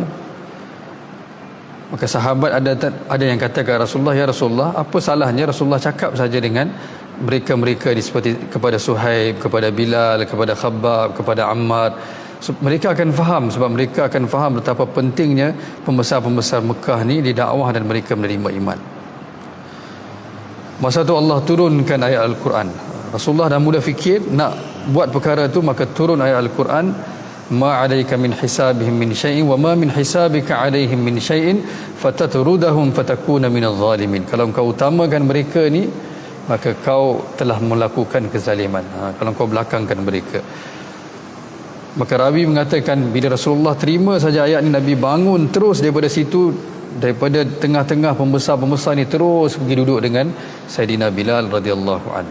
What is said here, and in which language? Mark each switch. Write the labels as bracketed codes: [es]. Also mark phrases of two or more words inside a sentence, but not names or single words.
[ms] Maka sahabat ada yang kata kepada Rasulullah, ya Rasulullah, apa salahnya Rasulullah cakap saja dengan mereka-mereka seperti kepada Suhaib, kepada Bilal, kepada Khabbab, kepada Ammar. Mereka akan faham, sebab mereka akan faham betapa pentingnya pembesar-pembesar Mekah ni didakwah dan mereka menerima iman. Masa tu Allah turunkan ayat Al-Quran. Rasulullah dah mula fikir nak buat perkara tu, maka turun ayat Al-Quran, [ar] ما عليك من حسابهم من شيء وما من حسابك عليهم من شيء فتطردهم فتكون من الظالمين. [ms] Kalau engkau utamakan mereka ni, maka kau telah melakukan kezaliman. Kalau kau belakangkan mereka. Maka rawi mengatakan bila Rasulullah terima saja ayat ni, Nabi bangun terus daripada situ, daripada tengah-tengah pembesar-pembesar ni, terus pergi duduk dengan Sayyidina Bilal [ar] رضي الله عنه.